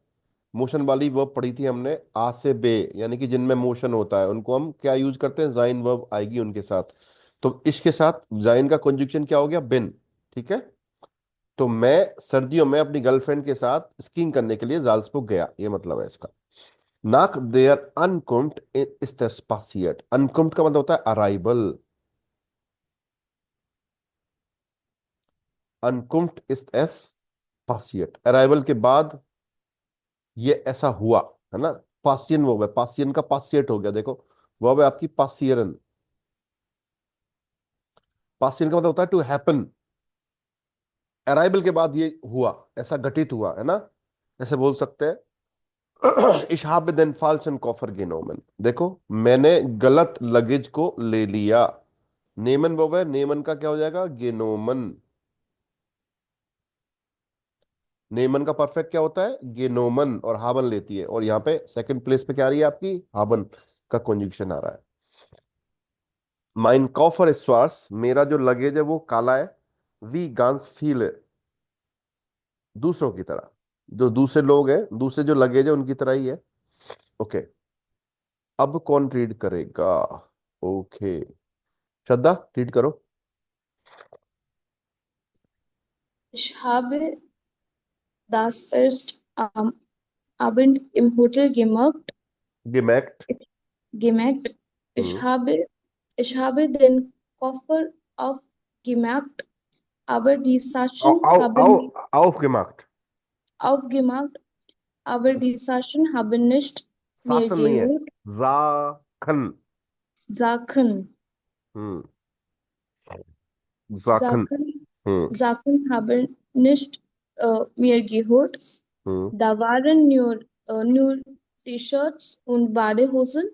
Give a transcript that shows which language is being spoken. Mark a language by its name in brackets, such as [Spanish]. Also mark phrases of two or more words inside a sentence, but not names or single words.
[Hindi] मोशन वाली वर्ब पढ़ी थी हमने, आ से बे, यानी कि जिनमें मोशन होता है उनको हम क्या यूज करते हैं, जाइन वर्ब आएगी उनके साथ। तो इसके साथ जाइन का कंजुक्शन क्या हो गया, बिन। ठीक है, तो मैं सर्दियों में अपनी गर्लफ्रेंड के साथ स्कीइंग करने के लिए जाल्सबुर्ग गया, ये मतलब है इसका। [German] Nach der Ankunft ist es passiert. [Hindi] अनकुम्ट का मतलब होता है अराइवल। [German] Ankunft ist es passiert, [Hindi] अराइवल के बाद ये ऐसा हुआ, है ना। पासियन वर्ब है, पासियन का पासिएट हो गया। देखो वर्ब है आपकी पासियरन। पासियन का मतलब होता है टू हैपन। अराइवल के बाद ये हुआ, ऐसा घटित हुआ, है ना, ऐसे बोल सकते हैं। [German] Ich habe den falschen Koffer genommen। [Hindi] देखो मैंने गलत लगेज को ले लिया। नेमन वर्ब है, नेमन का क्या हो जाएगा, गेनोमन। नेमन का परफेक्ट क्या होता है, गेनोमन, और हाबन लेती है। और यहाँ पे सेकंड प्लेस पे क्या आ रही है आपकी, हाबन का कंजुक्शन आ रहा है। [German] mein Koffer schwarz, [Hindi] मेरा जो लगेज है वो काला है। [German] wie ganz viele, [Hindi] दूसरों की तरह, जो दूसरे लोग हैं, दूसरे जो लगेज है उनकी तरह ही है। ओके, अब कौन रीड करेगा, ओके श्रद्धा रीड करो। [German] Ich habe das erst am Abend im Hotel gemerkt। gemerkt. Ich habe den Koffer aufgemerkt, aber die Sachen haben aufgemacht। aufgemacht, aber die Sachen haben nicht mehr [Hindi] शासन नहीं है, [German] gehört. जाखन। Sachen, [Hindi] हम्म, जाखन। [German] Sachen, हम्म Sachen haben nicht mehr gehört. हम्म Da waren nur T-Shirts und Badehosen.